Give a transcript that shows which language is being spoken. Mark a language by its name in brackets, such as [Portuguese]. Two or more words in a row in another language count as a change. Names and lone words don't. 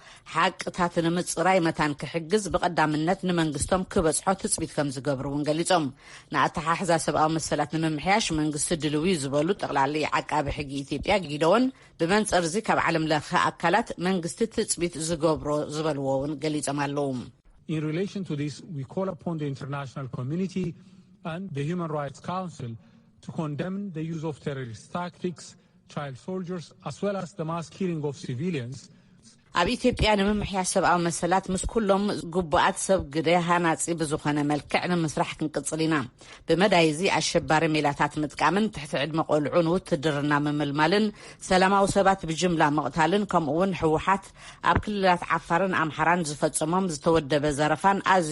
[Tigrinya] ሓቅታት ንምጽራይ መታን ክሕግዝ ብቐዳምነት ንመንግስቶም ክበጽሖ ትጽቢት ከም ዝገብሩ እውን ገሊጾም። ንኣተሓሕዛ ሰብኣዊ መሰላት ንምምሕያሽ መንግስቲ ድልዊ ዝበሉ ጠቅላላ ዓቃቢ ሕጊ ኢትዮጵያ ጊደወን ብመንጽር እዚ ካብ ዓለም ለኸ አካላት መንግስቲ ትጽቢት ዝገብሮ ዝበልዎ እውን ገሊጾም ኣለዉ። [English] In relation to this, we call upon the international community and the Human Rights Council to condemn the use of terrorist tactics, child soldiers, as well as the mass killing of civilians. [Tigrinya] ኣብ ኢትዮጵያ ንምምሕያሽ ሰብኣዊ መሰላት ምስ ኩሎም ጉቡኣት ሰብ ግደ ሃናፂ ብዝኾነ መልክዕ ንምስራሕ ክንቅፅል ኢና። ብመዳይዚ ኣሸባሪ ሜላታት ምጥቃምን ትሕቲ ዕድመ ቆልዑን ውትድርና ምምልማልን ሰላማዊ ሰባት ብጅምላ መቕታልን ከምኡውን ሕወሓት ኣብ ክልላት ዓፋርን ኣምሓራን ዝፈጽሞም ዝተወደበ ዘረፋን ኣዝዩ